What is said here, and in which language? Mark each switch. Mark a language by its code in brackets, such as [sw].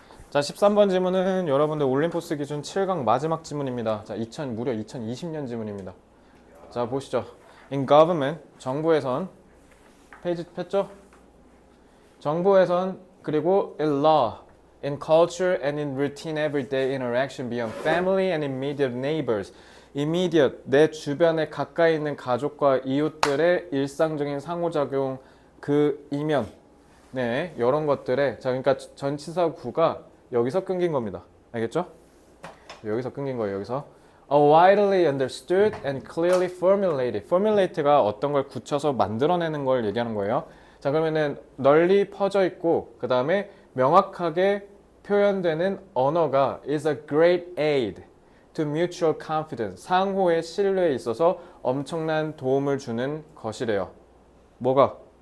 [ko] 자, 13번 지문은 여러분들 올림포스 기준 7강 마지막 지문입니다. 자, 무려 2020년 지문입니다. 자, 보시죠. In government, 정부에선, 페이지 폈죠? 정부에선, 그리고 [en] in law, in culture and in routine everyday interaction beyond family and immediate neighbors. [ko] immediate, 내 주변에 가까이 있는 가족과 이웃들의 일상적인 상호작용, 그 이면, 네, 이런 것들에, 자, 그러니까 전치사 구가 여기서 끊긴 겁니다. 알겠죠? 여기서 끊긴 거예요. 여기서 [en] a widely understood and clearly formulated. [ko] formulate가 어떤 걸 굳혀서 만들어내는 걸 얘기하는 거예요. 자, 그러면은 널리 퍼져 있고 그 다음에 명확하게 표현되는 언어가 [en] is a great aid to mutual confidence. [ko] 상호의 신뢰에 있어서 엄청난 도움을 주는 것이래요. 뭐가?